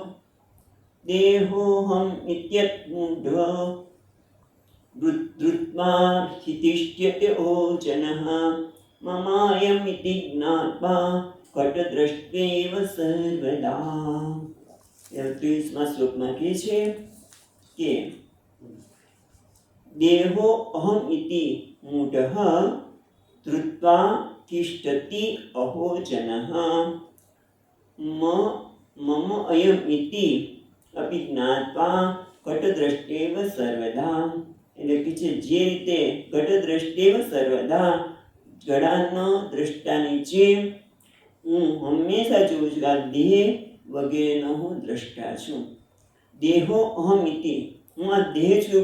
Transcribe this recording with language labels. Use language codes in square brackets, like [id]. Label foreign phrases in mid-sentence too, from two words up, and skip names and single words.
[sa] દેહોહમ ઇત્યત્મૂઢ ધૃત્વા હિતિષ્ઠ્યતે ઓજનઃ મમાયમિતિ જ્ઞાત્વા ઘટદ્રષ્ટેવ સર્વદા. [gu] 23મા શ્લોકમાં કહે છે કે [sa] દેહો અહમ ઇતિ મૂઢઃ ધૃત્વા તિષ્ઠતિ અહો જનઃ મમ અયમ ઇતિ અપિ જ્ઞાત્વા ઘટદ્રષ્ટેવ સર્વદા. [gu] એટલે કે છે જે રીતે [sa] ઘટદ્રષ્ટેવ સર્વદા, [gu] ઘડાનો દ્રષ્ટાની જેમ હું હંમેશા જોઉં છું. આ દેહ વગેરેનો હું દ્રષ્ટા છું. [sa] દેહો અહમ ઇતિ, [gu] હું આ દેહ છું.